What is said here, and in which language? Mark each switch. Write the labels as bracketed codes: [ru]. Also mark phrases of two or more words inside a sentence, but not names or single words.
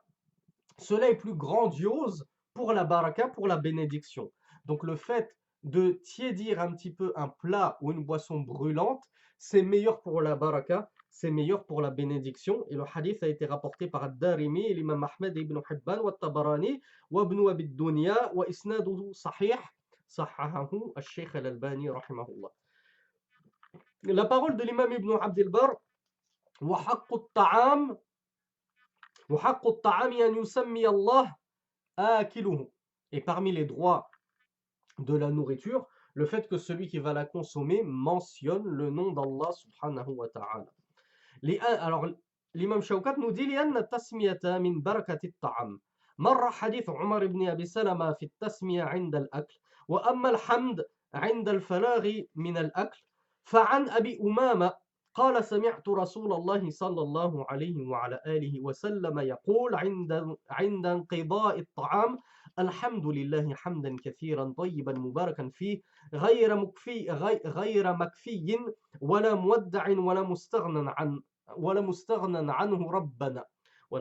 [fr] Cela est plus grandiose pour la baraka, pour la bénédiction. Donc le fait de tiédir un petit peu un plat ou une boisson brûlante, c'est meilleur pour la baraka, c'est meilleur pour la bénédiction. Et le hadith a été rapporté par Ad-Darimi, l'imam Ahmed ibn Hibban, [ar] والطبراني وابن أبي الدنيا وإسناده صحيح صححه الشيخ الألباني, [fr] rahimahullah. La parole de l'imam ibn Abdel Barr, [ar] وحق الطعام وحق الطعام أن يسمي الله آكله. [fr] Et parmi les droits de la nourriture, le fait que celui qui va la consommer mentionne le nom d'Allah [ar] سبحانه وتعالى. [fr] Alors, l'imam Shawkat nous dit [ar] لأن التسمية من بركة الطعام. مر حديث عمر بن أبي سلمة في التسمية عند الأكل وأما الحمد عند الفراغ من الأكل فعن أبي أمامة قال سمعت رسول الله صلى الله عليه وعلى آله وسلم يقول عند انقضاء الطعام الحمد لله حمدا كثيرا طيبا مباركا فيه غير مكفي ولا مودع ولا مستغنى عنه ربنا.